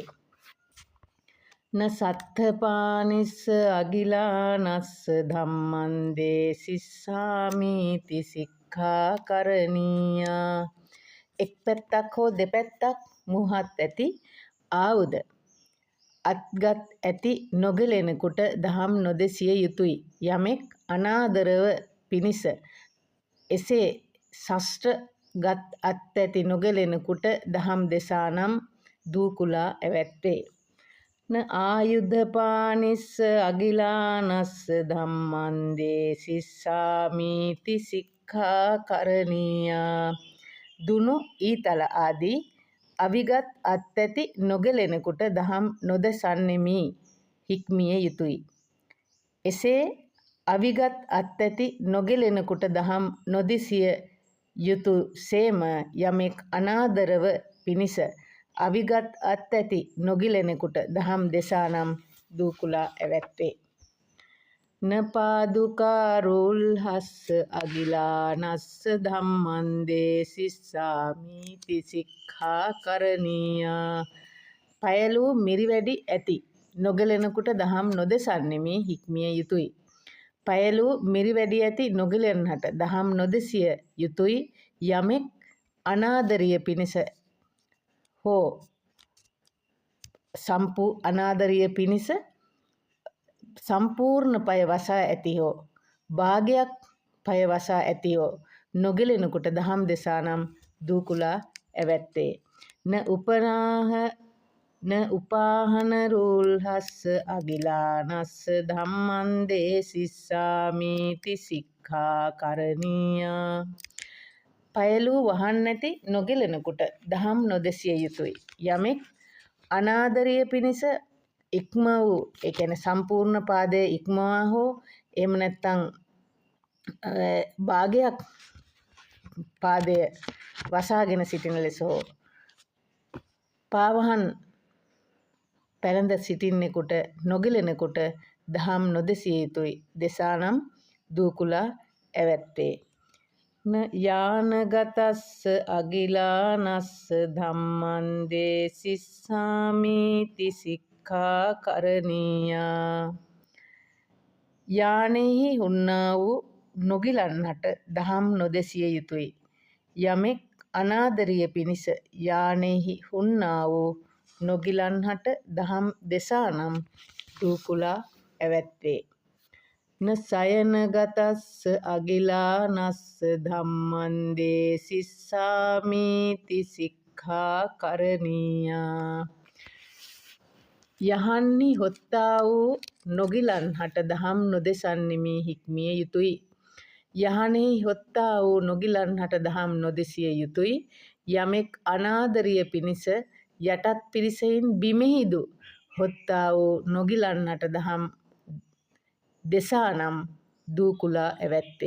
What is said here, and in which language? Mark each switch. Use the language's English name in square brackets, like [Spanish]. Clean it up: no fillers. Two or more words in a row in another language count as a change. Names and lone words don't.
[Pali] න සත්තපානිස්ස අගිලානස්ස ධම්මං දේසිස්සාමීති සික්ඛාකරණීයා [Sinhala] එක් පැත්තක් හෝ දෙපැත්තක් මුහත් ඇති ආයුධ අත්ගත් ඇති නොගිලෙනෙකුට දහම් නොදෙසිය යුතුය. යමෙක් අනාදරව පිණිස එසේ ශස්ත්‍ර ගත් අත්ඇති නොගිලෙනෙකුට දහම් දෙසානම් දූකුලා ඇවැත්තේ. [Pali] න ආයුධපානිස්ස අගිලානස්ස ධම්මං දේසිස්සාමීති සික්ඛාකරණීයා [Sinhala] දුනු ඊතල ආදී අවිගත් අත්ඇති නොගිලෙනෙකුට දහම් නොදෙසන්නෙමි හික්මිය යුතුය. එසේ අවිගත් අත්ඇති නොගිලෙනෙකුට දහම් නොදෙසිය යුතු සේම යමෙක් අනාදරව පිණිස අවිගත් අත්ඇති නොගිලෙනෙකුට දහම් දෙසානම් දූකුලා ඇවැත්තේ. [Pali] න පාදුකා රූල්හස්ස අගිලානස්ස ධම්මං දේසිස්සාමීති සික්ඛාකරණීයා [Sinhala] පයලූ මිරිවැඩි ඇති නොගිලෙනෙකුට දහම් නොදෙසන්නෙමි හික්මිය යුතුය. පයලූ මිරිවැඩි ඇති නොගිලෙන්නට දහම් නොදෙසිය යුතුය. යමෙක් අනාදරිය පිණිස හෝ අනාදරිය පිණිස සම්පූර්ණ පය වසා ඇති හෝ භාගයක් පය වසා ඇති හෝ නොගිලෙනෙකුට දහම් දෙසානම් දූකුලා ඇවැත්තේ. [Pali] න උපාහන රූල්හස්ස අගිලානස්ස ධම්මං දේසිස්සාමීති සික්ඛාකරණීයා [Sinhala] පයලූ වහන් නැති නොගිලෙනෙකුට දහම් නොදෙසිය යුතුය. යමෙක් අනාදරිය පිණිස ඉක්ම වූ ඒ කියන්නේ සම්පූර්ණ පාදයේ ඉක්මවා හෝ එහෙම නැත්නම් භාගයක් පාදය වසාගෙන සිටින ලෙස හෝ පාවහන් පැළඳ සිටින්නෙකුට නොගිලෙනෙකුට දහම් නොදෙසිය යුතුය. දෙසානම් දූකුලා ඇවැත්තේ. [Pali] න යානගතස්ස අගිලානස්ස ධම්මං දේසිස්සාමීති සික්ඛාකරණීයා [Sinhala] යානෙහි හුන්නා වූ නොගිලන්නට දහම් නොදෙසිය යුතුය. යමෙක් අනාදරිය පිණිස යානෙහි හුන්නා වූ නොගිලන්හට දහම් දෙසානම් දූකුලා ඇවැත්තේ. [Pali] න සයනගතස්ස අගිලානස්ස ධම්මං දේසිස්සාමීති සික්ඛාකරණීයා [Sinhala] යහන්හි හොත්තා වූ නොගිලන්හට දහම් නොදෙසන්නෙමි හික්මිය යුතුය. යහනෙහි හොත්තා වූ නොගිලන්හට දහම් නොදෙසිය යුතුය. යමෙක් අනාදරිය පිණිස යටත් පිරිසෙයින් බිමෙහිදු හොත්තා වූ නොගිලන්හට දහම් දෙසානම් දූකුලා ඇවැත්තේ.